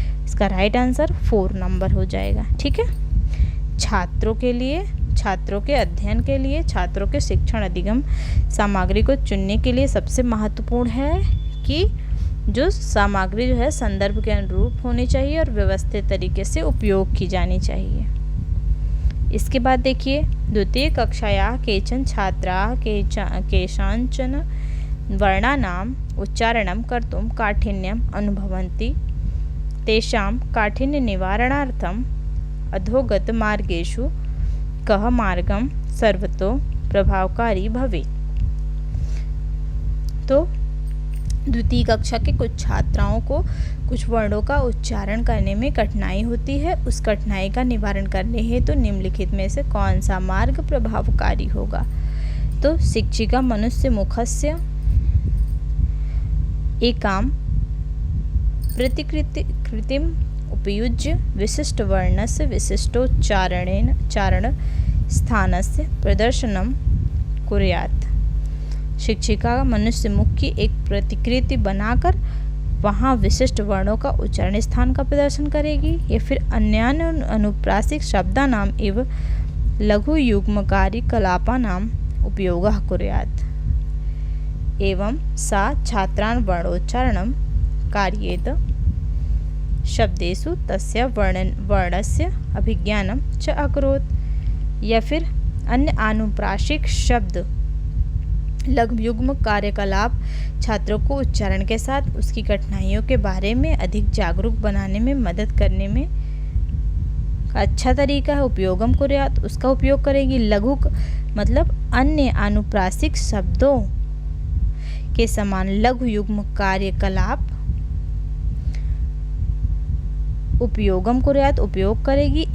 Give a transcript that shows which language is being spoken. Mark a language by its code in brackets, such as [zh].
[hi] इसका right answer 4 number हो जाएगा। ठीक है। छात्रों के अध्ययन के लिए, छात्रों के शिक्षण अधिगम सामग्री को चुनने के लिए सबसे महत्वपूर्ण है कि जो सामग्री जो है संदर्भ के अनुरूप होनी चाहिए और व्यवस्थित तरीके से उपयोग की जानी चाहिए। इसके बाद देखिए, [sa] द्वितीय कक्षायाः केचन छात्राः केषाञ्चन वर्णानाम् उच्चारणं कर्तुं काठिन्यम् अनुभवन्ति। तेषां काठिन्यनिवारणार्थम् अधोगतमार्गेषु कः मार्गं सर्वतो प्रभावकारी भवेत्। [hi] तो द्वितीय कक्षा के कुछ छात्राओं को कुछ वर्णों का उच्चारण करने में कठिनाई होती है। उस कठिनाई का निवारण करने हेतु निम्नलिखित में से कौन सा मार्ग प्रभावकारी होगा। [sa] तो शिक्षिका मनुष्य मुखस्य एकाम प्रतिकृतिम उपयुज्य विशिष्ट वर्णस्य विशिष्टोच्चारण स्थानस्य प्रदर्शनम कुर्यात्। [hi] शिक्षिका मनुष्य मुख की एक प्रतिकृति बनाकर वहाँ विशिष्ट वर्णों का उच्चारण स्थान का प्रदर्शन करेगी या फिर [sa] अन्य अनुप्रासिक शब्दानाम एवं लघु युग्मकारी कलापानाम उपयोगः कुर्यात्। एवं सा छात्रान् वर्णोच्चारणं कारयेत। शब्देषु तस्य वर्णस्य अभिज्ञानं च अकरोत्। [hi] या फिर अन्य अनुप्रासिक शब्द लघु युग्म कार्यकलाप छात्रों को उच्चारण के साथ उसकी कठिनाइयों के बारे में अधिक जागरूक बनाने में मदद करने में अच्छा तरीका है। [sa] उपयोगम कुर्यात्, [hi] उसका उपयोग करेगी। लघु मतलब अन्य अनुप्रासिक शब्दों के समान लघु युग्म कार्यकलाप उपयोगम कुर्यात्, उपयोग करेगी।